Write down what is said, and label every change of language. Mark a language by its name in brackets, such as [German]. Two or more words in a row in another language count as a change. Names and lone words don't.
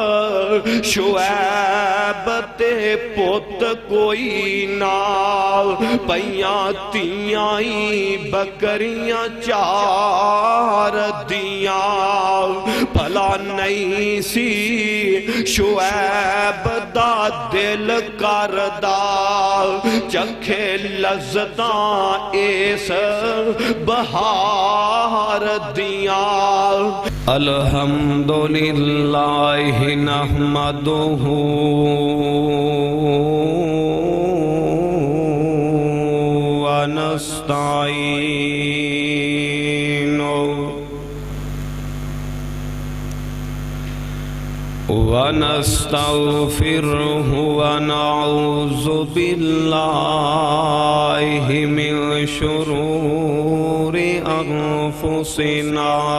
[Punjabi] شعیب تے پوت کوئی نہ پیاں تیاں بکریاں چار دیاں بھلا نہیں سی شعیب دا دل کردہ چکھے لذتاں اس بہار دیاں [Arabic] الحمدللہ نحمدہ ونستعینہ ونستغفرہ ونعوذ باللہ من شرور انفسنا